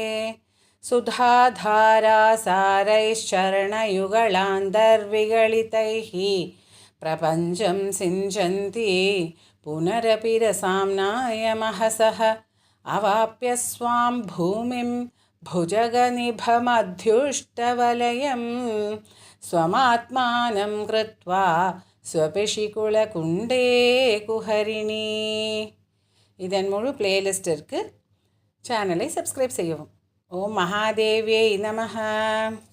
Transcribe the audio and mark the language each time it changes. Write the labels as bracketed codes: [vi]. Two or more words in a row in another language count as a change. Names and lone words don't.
[sa] सुधाधारासारैश्चरणयुगलान्तर्विगलितैः प्रपञ्चं सिञ्चन्ति पुनरपि रसाम्नायमहसः अवाप्य स्वां भूमिं भुजगनिभमध्युष्टवलयं स्वमात्मानं कृत्वा स्वपिशिकुलकुण्डे कुहरिणी. [ta] இதன் முழு பிளேலிஸ்டிற்கு சேனலை சப்ஸ்கிரைப் செய்யவும். [sa] ओम् महादेव्यै नमः.